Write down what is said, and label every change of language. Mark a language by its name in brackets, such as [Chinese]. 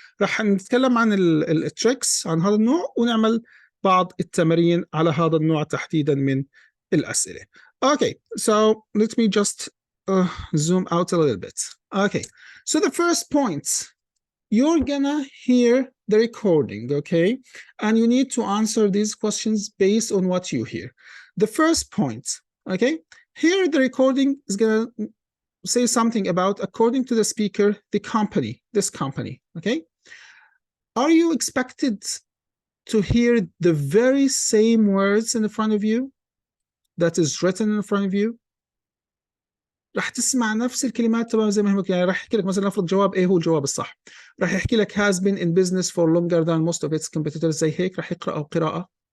[Arabic] رح نتكلم عن التريكس عن هذا النوع، ونعمل بعض التمارين على هذا النوع تحديدا من الأسئلة. [English] Okay, so let me just zoom out a little bit. Okay, so the first point, you're gonna hear the recording, okay? And you need to answer these questions based on what you hear. The first point, okay? Here the recording is gonna say something about, according to the speaker, the company, this company, okay? Are you expected to hear the very same words in front of you that is written in front of you? [Arabic] راح تسمع نفس الكلمات تماما زي ما هي، يعني راح يحكي لك مثلا نفرض جواب ايه هو الجواب الصح، راح يحكي لك [English] has been in business for longer than most of its competitors، [Arabic] زي هيك راح يقرأ قراءة.